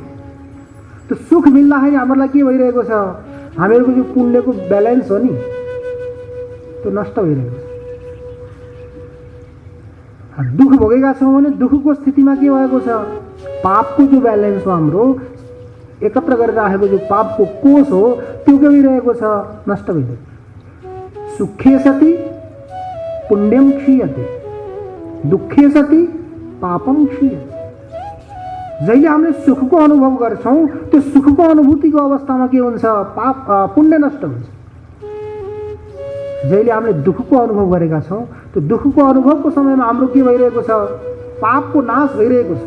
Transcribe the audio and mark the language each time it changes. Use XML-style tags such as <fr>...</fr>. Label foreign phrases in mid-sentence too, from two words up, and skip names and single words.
<ne>त्यो सुख मिल्दाखेरि हामीलाई के भइरहेको छ, हामीहरूको जो पुण्यको ब्यालेन्स हो नि त्यो नष्ट भइरहेको छ। दुःख भोगेका छौँ भने दुःखको स्थितिमा के भएको छ, पापको जो ब्यालेन्स हो, हाम्रो एकत्र गरेर राखेको जो पापको कोष हो त्यो के भइरहेको छ, नष्ट भइरहेको।</ne> <sa>सुखे सति पुण्यम क्षीयते, दुःखे सति पापम क्षीयते।</sa> <ne>जहिले हामीले सुखको अनुभव गर्छौँ त्यो सुखको अनुभूतिको अवस्थामा के हुन्छ, पाप पुण्य नष्ट हुन्छ। जहिले हामीले दुःखको अनुभव गरेका छौँ त्यो दुःखको अनुभवको समयमा हाम्रो के भइरहेको छ, पापको नाश भइरहेको छ।</ne>